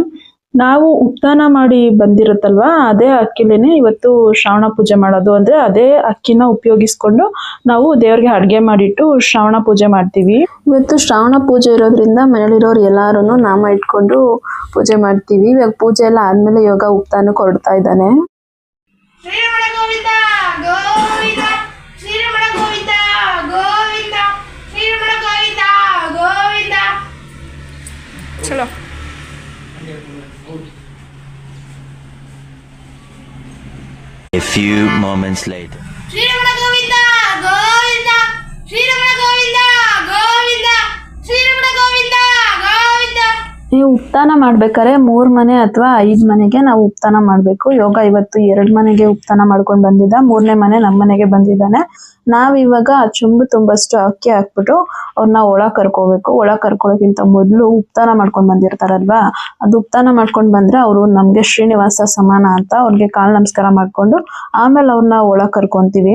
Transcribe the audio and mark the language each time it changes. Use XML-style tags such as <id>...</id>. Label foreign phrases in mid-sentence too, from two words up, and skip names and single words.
<kn>ನಾವು ಉಪ್ತಾನ ಮಾಡಿ ಬಂದಿರುತ್ತಲ್ವಾ, ಅದೇ ಅಕ್ಕಿಲೇನೆ ಇವತ್ತು ಶ್ರಾವಣ ಪೂಜೆ ಮಾಡೋದು. ಅಂದ್ರೆ ಅದೇ ಅಕ್ಕಿನ ಉಪಯೋಗಿಸ್ಕೊಂಡು ನಾವು ದೇವ್ರಿಗೆ ಅಡ್ಗೆ ಮಾಡಿಟ್ಟು ಶ್ರಾವಣ ಪೂಜೆ ಮಾಡ್ತೀವಿ. ಇವತ್ತು ಶ್ರಾವಣ ಪೂಜೆ ಇರೋದ್ರಿಂದ ಮನೇಲಿರೋರು ಎಲ್ಲಾರು ನಾಮ ಇಟ್ಕೊಂಡು ಪೂಜೆ ಮಾಡ್ತೀವಿ. ಇವಾಗ ಪೂಜೆ ಎಲ್ಲ ಆದ್ಮೇಲೆ ಯೋಗ ಉಪ್ತಾನಕ್ಕೆ ಹೊರಡ್ತಾ ಇದ್ದಾನೆ. चलो</kn> <en>A few moments later.</en> <sa>श्री रमण गोविंद गोविंद श्री रमण गोविंद गोविंद श्री रमण गोविंद गोविंद.</sa> <kn>ನೀವು ಉಪ್ತಾನ ಮಾಡ್ಬೇಕಾದ್ರೆ 3 ಮನೆ ಅಥವಾ 5 ಮನೆಗೆ ನಾವು ಉಪ್ತಾನ ಮಾಡ್ಬೇಕು. ಯೋಗ ಇವತ್ತು 2 ಮನೆಗೆ ಉಪ್ತಾನ ಮಾಡ್ಕೊಂಡು ಬಂದಿದ್ದ, 3ನೇ ಮನೆ ನಮ್ಮ ಮನೆಗೆ ಬಂದಿದ್ದಾನೆ. ನಾವಿವಾಗ ಚುಂಬು ತುಂಬಷ್ಟು ಅಕ್ಕಿ ಹಾಕ್ಬಿಟ್ಟು ಅವ್ರನ್ನ ಒಳ ಕರ್ಕೋಬೇಕು. ಒಳ ಕರ್ಕೊಳ್ಳೋಕ್ಕಿಂತ ಮೊದಲು ಉಪ್ತಾನ ಮಾಡ್ಕೊಂಡು ಬಂದಿರ್ತಾರಲ್ವಾ, ಅದು ಉಪ್ತಾನ ಮಾಡ್ಕೊಂಡು ಬಂದ್ರೆ ಅವರು ನಮ್ಗೆ ಶ್ರೀನಿವಾಸ ಸಮಾನ ಅಂತ ಅವ್ರಿಗೆ ಕಾಲ್ ನಮಸ್ಕಾರ ಮಾಡ್ಕೊಂಡು ಆಮೇಲೆ ಅವ್ರನ್ನ ಒಳ ಕರ್ಕೊಂತೀವಿ.</kn>